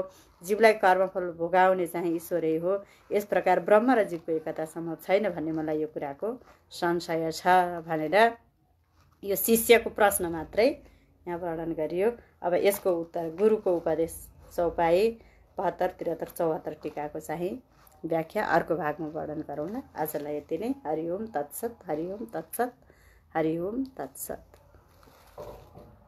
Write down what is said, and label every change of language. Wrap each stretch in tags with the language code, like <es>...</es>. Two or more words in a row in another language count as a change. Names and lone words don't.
<ne>जीवलाई कर्मफल भोगाउने चाहिँ ईश्वरै हो। यस प्रकार ब्रह्म र जीवको एकता सम्भव छैन भन्ने मलाई यो कुराको संशय छ भनेर यो शिष्यको प्रश्न मात्रै यहाँ वर्णन गरियो। अब यसको उत्तर गुरुको उपदेश चौपाई 72, 73, 74 टीकाको चाहिँ व्याख्या अर्को भागमा वर्णन गरौँ न। आजलाई यति नै।</ne> <sa>हरि ओम तत्सत, हरि ओम तत्सत, हरि ओम तत्सत।</sa>